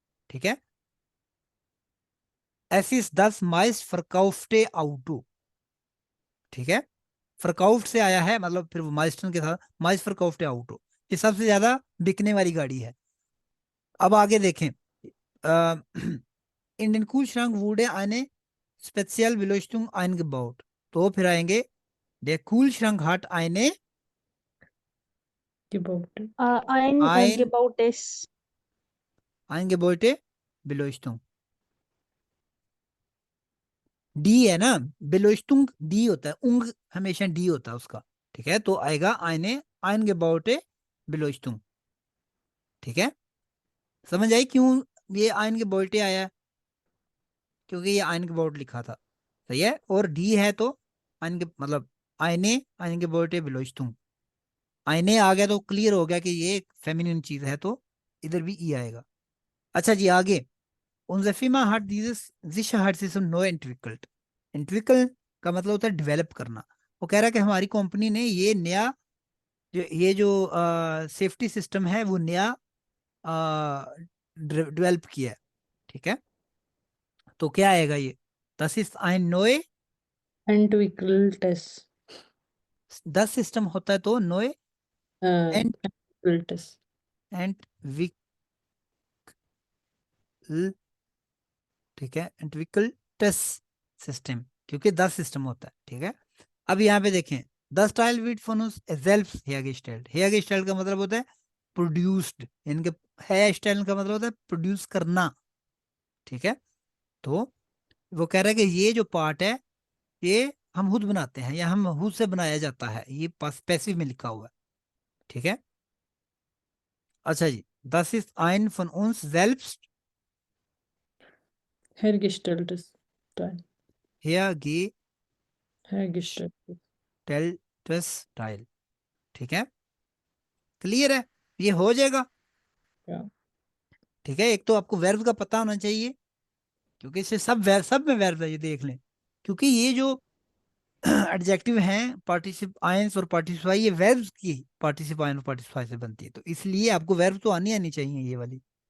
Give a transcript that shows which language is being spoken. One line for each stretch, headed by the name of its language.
Hindi: ठीक है, एसिस 10 माइस फरकाउफ्टे आउटो। ठीक है, फरकाउफ्ट से आया है, मतलब फिर वो माइस्टन के साथ माइस फरकाउफ्टे आउटो, ये सबसे ज्यादा बिकने वाली गाड़ी है। अब आगे देखें,
German: in den Kühlschrank wurde eine Spezialbeleuchtung eingebaut.
Hindi: तो फिर आएंगे
German: der Kühlschrank hat eine gebaut, ein Eingebautes. eingebaute Beleuchtung.
Hindi: D है ना, बेलोइस्टुंग डी होता है, उंग हमेशा डी होता है उसका, ठीक है। तो आएगा आइने
German: eingebaute Beleuchtung,
Hindi: ठीक है। समझ आई क्यों ये eingebaute आया है? क्योंकि ये eingebaut लिखा था, सही है। और डी है तो मतलब आइने
German: eingebaute Beleuchtung,
Hindi: आईने आ गया तो क्लियर हो गया कि ये फेमिनिन चीज है, तो इधर भी ई आएगा। अच्छा जी आगे,
German: Unsere Firma hat dieses Sicherheitssystem neu entwickelt.
Hindi: Entwickeln का मतलब होता है डेवलप करना। वो कह रहा है कि हमारी कंपनी ने ये नया ये जो सेफ्टी सिस्टम है वो नया डेवलप किया है, ठीक है। तो क्या आएगा ये?
German: Das ist ein neu, entwickeltes,
Hindi: das system होता है तो नए एंड
German: entwickeltes,
Hindi: entwickel, ठीक है, entwickeltes सिस्टम, क्योंकि दस सिस्टम होता है, ठीक है। अब यहाँ पे देखें, the style with phones self hair style, hair style का मतलब होता है प्रोड्यूस्ड, इनके हेयर स्टाइल का मतलब होता है प्रोड्यूस करना, ठीक है। तो वो कह रहा है कि ये जो पार्ट है ये हम खुद बनाते हैं या हम खुद से बनाया जाता है, ये पैसिव में लिखा हुआ है, ठीक है। अच्छा जी,
German: das ist ein von uns selbst hergestelltes Teil, hergestelltes, hergestelltes Teil,
Hindi: ठीक है। क्लियर है, ये हो जाएगा,
German: ja,
Hindi: ठीक है। एक तो आपको वर्ब का पता होना चाहिए, क्योंकि इससे सब में वर्ब है, ये देख लें। क्योंकि ये जो एडजेक्टिव हैं पार्टिसिप आयंस और पार्टिसिपाई, ये वर्ब्स की पार्टिसिप आयन और पार्टिसिपाई से बनती है, तो इसलिए आपको वर्ब तो आनी चाहिए ये वाली।